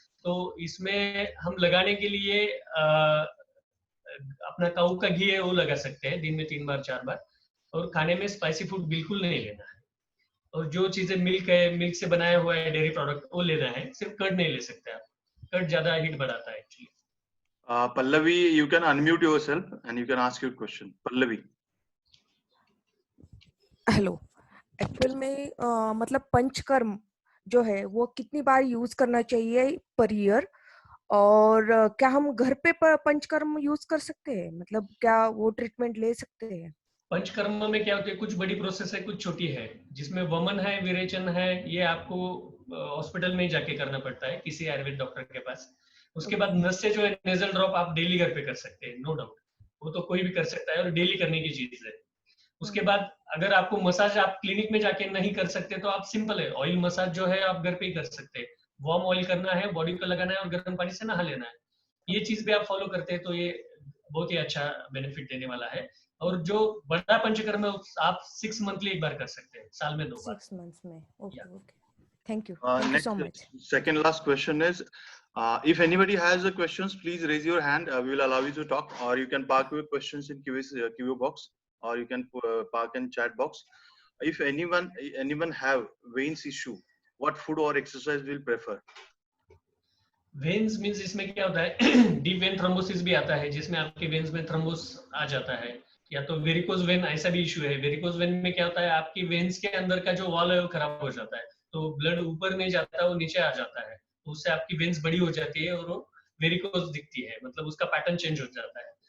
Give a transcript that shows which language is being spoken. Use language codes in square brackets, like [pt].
[hi] तो इसमें हम लगाने के लिए अपना काऊ का घी है वो लगा सकते हैं दिन में 3 बार 4 बार। और खाने में स्पाइसी फूड बिल्कुल नहीं लेना है। और जो चीजें मिल्क है, मिल्क से बनाया हुआ है, डेयरी प्रोडक्ट, वो लेना है। सिर्फ कर्ड नहीं ले सकते आप, कर्ड ज्यादा हीट बढ़ाता है actually. [en] Pallavi, you can unmute yourself and you can ask your question. Pallavi. [hi] Hello, actual में मतलब पंचकर्म जो है वो कितनी बार यूज करना चाहिए पर ईयर, और क्या हम घर पे पंचकर्म यूज कर सकते हैं, मतलब क्या वो ट्रीटमेंट ले सकते हैं? पंचकर्म में क्या होता है, कुछ बड़ी प्रोसेस है, कुछ छोटी है। जिसमें वमन है, विरेचन है, ये आपको हॉस्पिटल में ही जाके करना पड़ता है किसी आयुर्वेद डॉक्टर के पास। उसके बाद नस से जो है नेजल ड्रॉप आप डेली घर पे कर सकते हैं, नो डाउट, वो तो कोई भी कर सकता है और डेली करने की चीज है। उसके बाद अगर आपको मसाज आप क्लिनिक में जाके नहीं कर सकते तो आप सिंपल है, ऑयल मसाज जो है आप घर पे ही कर सकते हैं। वार्म ऑयल करना है, बॉडी को लगाना है और गर्म पानी से नहा लेना है। ये चीज भी आप फॉलो करते हैं तो ये बहुत ही अच्छा बेनिफिट देने वाला है। और जो बड़ा पंचकर्म है आप 6 मंथली एक बार कर सकते हैं, साल में 2 बार। [en] 6 months में, okay okay, thank you so much. Second last question is, if anybody has a questions, please raise your hand. We will allow you to talk, or you can park your questions in QA box, or you can park in chat box. If anyone have veins issue, what food or exercise will prefer? [hi] Veins means इसमें क्या होता है, deep vein thrombosis भी आता है जिसमें आपके veins में थ्रोम्बोस आ जाता है, या तो वेरिकोज वेन, ऐसा भी इशू है। वेरिकोज वेन में क्या होता है, आपकी वेन्स के अंदर का जो वॉल है वो खराब हो जाता है, तो ब्लड ऊपर नहीं जाता, वो नीचे आ जाता है, तो उससे आपकी वेन्स बड़ी हो जाती है और वो वेरिकोज दिखती है, मतलब उसका पैटर्न चेंज हो जाता है।